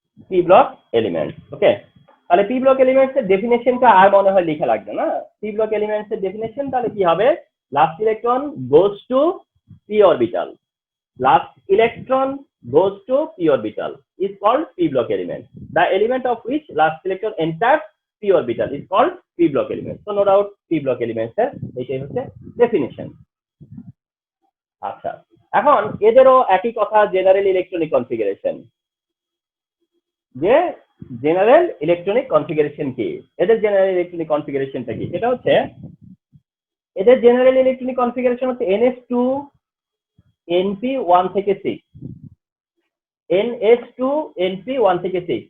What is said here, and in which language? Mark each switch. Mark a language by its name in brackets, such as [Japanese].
[Bangla] P block element, ওকে। তাহলে P block elements এর ডেফিনেশনটা আর মনে হয় লেখা লাগবে না। [English] p block elements [Bangla] এর ডেফিনেশন তাহলে কি হবে, [English] Last electron goes to p orbital, last electron goes to p orbital is called p block element. The element of which last electron enters p orbital is called p block element. So no doubt p block elements [Bangla] এর এইটাই হচ্ছে definition. আচ্ছা, এখন এদেরও একই কথা, general electronic configuration. যে general electronic configuration কি, এদের জেনারেল ইলেকট্রনিক কনফিগারেশনটা কি, সেটা হচ্ছে এদের জেনারেল ইলেকট্রনিক কনফিগারেশন হচ্ছে NS2 NP 1 থেকে 6, NS2 NP 1 থেকে 6।